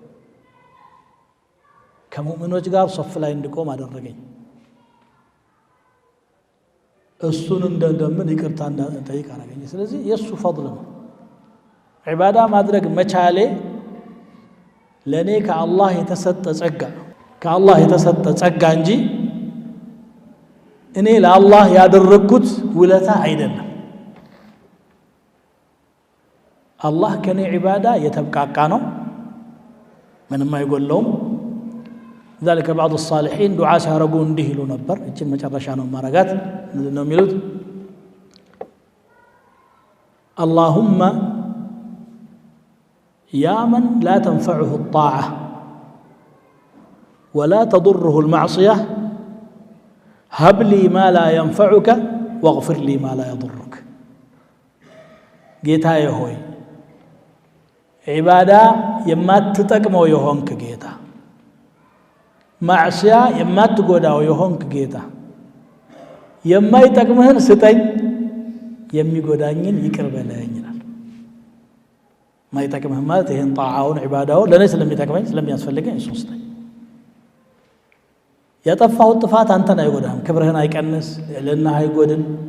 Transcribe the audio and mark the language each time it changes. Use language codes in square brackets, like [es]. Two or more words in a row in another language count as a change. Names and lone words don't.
[am] ከሙእሚኖች ጋር ሶፍ ላይ እንድቆም አደረገኝ እሱን እንደምን ይቅርታ እንጠይቅ አረጋኝ ስለዚህ የሱ ፈضل ነው ዒባዳ ማድረግ መቻሌ ለኔ ከአላህ የተሰጠ ጸጋ እንጂ እኔ ለአላህ ያደረኩት ውለታ አይደለም አላህ ከኔ ዒባዳ የተብቃቃ ነው ምንም አይጎለውም [ar] ذلك بعض الصالحين دعاء [am] ሲያረጉ እንዲህ ይሉ ነበር እቺን መጨረሻ ነው ማረጋት ነው የሚሉት [ar] اللهم يا من لا تنفعه الطاعة ولا تضره المعصية هب لي ما لا ينفعك واغفر لي ما لا يضرك [am] ጌታዬ ሆይ ዒባዳ የማትጠቅመው የሆንክ ጌታ ማዕሲያ የማትጎዳው የሆንክ ጌታ የማይጠቅምህን ስጠኝ የሚጎዳኝን ይቅር በለኝ ይላል ማይጠቅምህ ማለት ይሄን ጣዓውን ዒባዳውን ለኔ ስለሚጠቅመኝ ስለሚያስፈልገኝ እሱ ስጠኝ ያጠፋው ጥፋት አንተን አይጎዳም ክብርህን አይቀንስ ለና አይጎድል